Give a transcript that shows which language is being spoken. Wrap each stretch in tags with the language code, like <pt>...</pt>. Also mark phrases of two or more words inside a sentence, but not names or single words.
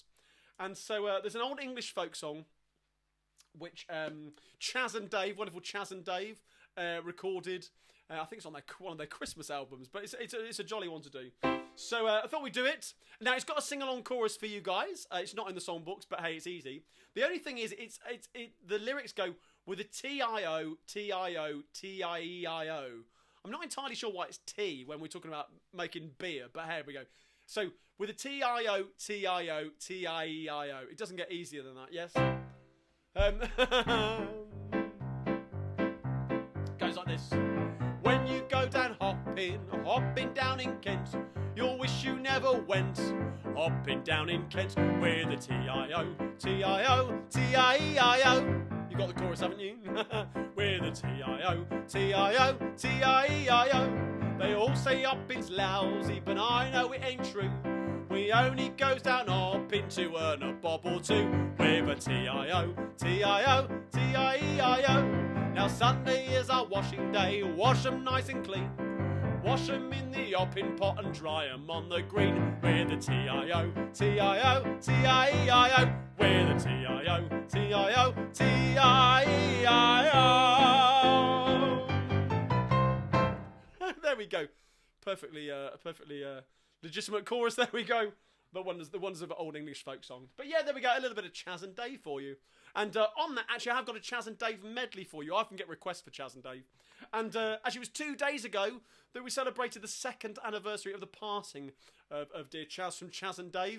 <en>And so there's an Old English folk song which Chas and Dave, wonderful Chas and Dave, recorded. I think it's on one of their Christmas albums, but it's a jolly one to do. So I thought we'd do it. Now it's got a sing-along chorus for you guys. It's not in the songbooks, but hey, it's easy. The only thing is, the lyrics go with a T-I-O, T-I-O, T-I-E-I-O. I'm not entirely sure why it's T when we're talking about making beer, but here we go. So with a T-I-O, T-I-O, T-I-E-I-O. It doesn't get easier than that, yes? Goes like this. When you go down hopping down in Kent, you'll wish you never ever went. Hopping down in Kent with a T-I-O, T-I-O, T-I-E-I-O. You got the chorus, haven't you? With a T-I-O, T-I-O, T-I-E-I-O. They all say hopping's lousy, but I know it ain't true. We only goes down hopping to earn a bob or two. With a T-I-O, T-I-O, T-I-E-I-O. Now Sunday is our washing day, wash 'em nice and clean. Wash 'em in the hopping pot and dry 'em on the green. With a T-I-O, T-I-O, T-I-E-I-O. With a T-I-O, T-I-O, T-I-E-I-O. There we go. Perfectly legitimate chorus, there we go. The wonders of old English folk song. But yeah, there we go, a little bit of Chaz and Dave for you. And on that, actually, I have got a Chaz and Dave medley for you. I often get requests for Chaz and Dave. And actually, it was 2 days ago that we celebrated the 2nd anniversary of the passing of dear Chaz from Chaz and Dave.</en>